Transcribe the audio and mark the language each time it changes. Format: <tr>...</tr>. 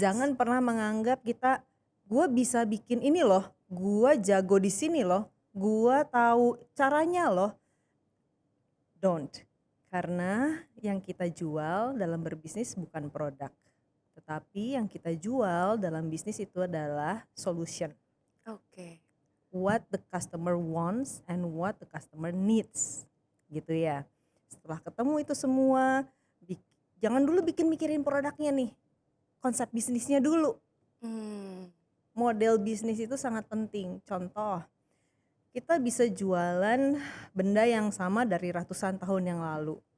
<id>Jangan pernah menganggap kita, gue bisa bikin ini loh, gue jago di sini loh, gue tahu caranya loh. Don't. Karena yang kita jual dalam berbisnis bukan produk. Tetapi yang kita jual dalam bisnis itu adalah solution. Oke.</id> <en>What the customer wants and what the customer needs.</en> <id>Gitu ya. Setelah ketemu itu semua, jangan dulu mikirin produknya nih. Konsep bisnisnya dulu. Hmm, Model bisnis itu sangat penting. Contoh, kita bisa jualan benda yang sama dari ratusan tahun yang lalu.</id>